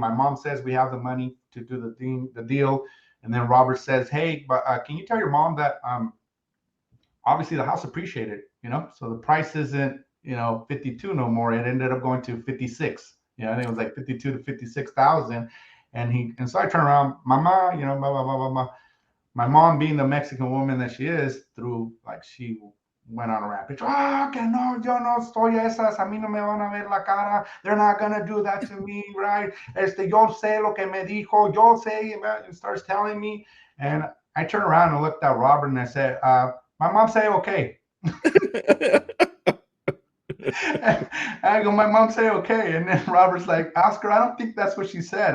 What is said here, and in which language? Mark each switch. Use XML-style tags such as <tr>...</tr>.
<en>My mom says we have the money to do the deal. And then Robert says, hey, but can you tell your mom that obviously the house appreciated, so the price isn't 52 no more. It ended up going to 56. I think it was like 52 to 56,000. And so I turn around, mama, blah, blah, blah, blah, blah. My mom, being the Mexican woman that she is, she went on a rampage.</en> <es>Que no, yo no estoy esas, a mí no me van a ver la cara.</es> <en>They're not gonna do that to me, right?</en> <es>Yo sé lo que me dijo, yo sé,</es> <en>and starts telling me. And I turn around and looked at Robert and I said, my mom say okay. I go, my mom say okay. And then Robert's like, Oscar, I don't think that's what she said.</en>